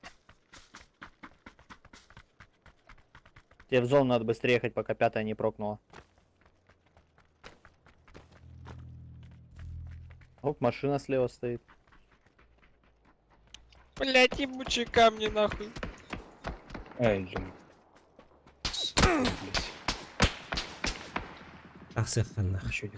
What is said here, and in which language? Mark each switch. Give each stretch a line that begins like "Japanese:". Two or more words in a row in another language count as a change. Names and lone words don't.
Russian: Тебе в зону надо быстрее ехать, пока пятая не прокнула. Оп, машина слева стоит. Блять, ебучие камни нахуй. Эй, блин. Блядь, Ах, сыхан нах. ещё